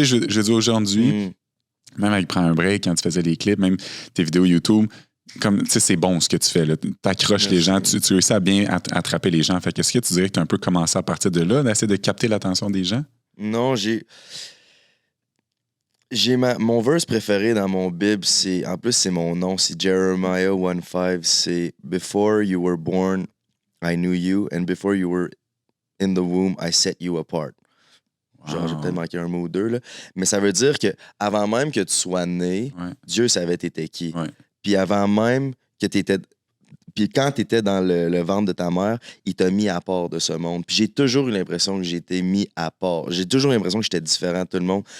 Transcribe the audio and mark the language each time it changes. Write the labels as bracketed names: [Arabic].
[French] Tu sais, je veux dire, aujourd'hui, même avec Prends un break, quand tu faisais des clips, même tes vidéos YouTube, comme, tu sais, c'est bon ce que tu fais, là. T'accroches les gens, tu réussis à bien attraper les gens. Fait qu'est-ce que tu dirais que tu as un peu commencé à partir de là, d'essayer de capter l'attention des gens? Non, mon verse préféré dans mon Bible, en plus, c'est mon nom, c'est Jeremiah 1:5. C'est [English] Before you were born, I knew you, and before you were in the womb, I set you apart. [French] Genre, j'ai peut-être manqué un mot ou deux, là. Mais ça veut dire que avant même que tu sois né, Dieu savait t'étais qui. Ouais. Puis avant même que t'étais. Puis quand t'étais dans le ventre de ta mère, il t'a mis à part de ce monde. Puis j'ai toujours eu l'impression que j'étais mis à part. J'ai toujours eu l'impression que j'étais différent de tout le monde.